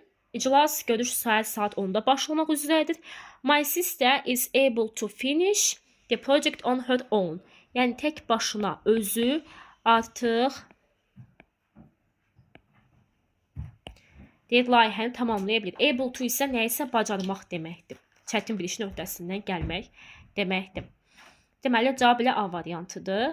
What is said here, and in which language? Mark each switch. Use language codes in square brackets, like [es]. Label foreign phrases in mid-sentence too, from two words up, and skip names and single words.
[az] İclas görüş saat 10-da başlamaq üzrədir. [en] My sister is able to finish the project on her own. [az] Yəni tək başına özü artıq layihəni tamamlaya bilir. [en] Able to [az] isə nəyisə bacarmaq deməkdir. Çətin bir işin öhdəsindən gəlmək deməkdir. Deməli cavab elə A variantıdır.